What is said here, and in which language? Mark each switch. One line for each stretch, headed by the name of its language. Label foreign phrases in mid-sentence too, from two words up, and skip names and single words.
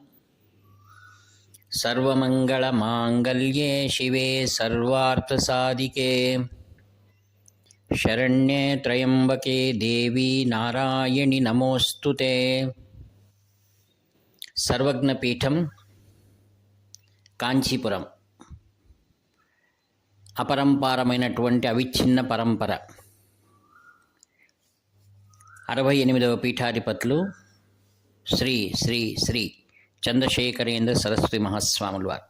Sanskrit: सर्वमङ्गलमाङ्गल्ये शिवे सर्वार्थसाधिके शरण्ये त्र्यम्बके देवी नारायणि नमोऽस्तुते।
Telugu: सर्वज्ञपीठं కాంచీపురం అపరంపారమైనటువంటి అవిచ్ఛిన్న పరంపర 68వ పీఠాధిపతులు శ్రీ శ్రీ శ్రీ చంద్రశేఖరేంద్ర సరస్వతి మహాస్వాముల వారు.